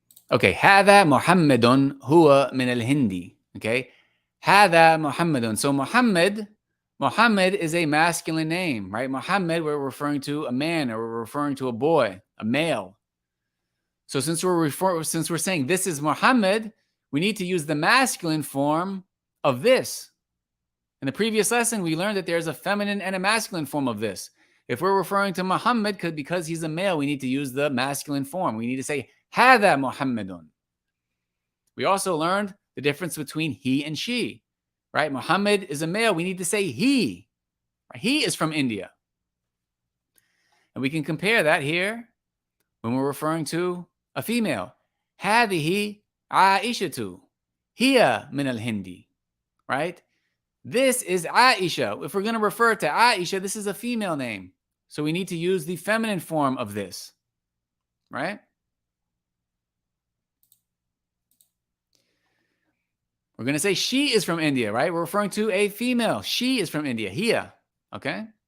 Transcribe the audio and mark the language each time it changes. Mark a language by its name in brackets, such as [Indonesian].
[Arabic] Okay, هذا محمد هو من الهندي. Okay, هذا محمد. [English] So Muhammad is a masculine name, right? Muhammad, we're referring to a man or we're referring to a boy, a male. So since we're saying this is Muhammad, we need to use the masculine form of this. In the previous lesson, we learned that there's a feminine and a masculine form of this. If we're referring to Muhammad because he's a male, we need to use the masculine form. We need to say [Arabic] هذا محمد. [English] We also learned the difference between he and she, right? Muhammad is a male. We need to say he. He is from India. And we can compare that here when we're referring to a female. [Arabic] هذه عائشة هي من الهند, [English] right? This is Aisha. If we're going to refer to Aisha, this is a female name. So we need to use the feminine form of this, right? We're going to say she is from India, right? We're referring to a female. She is from India. Hiya. Okay?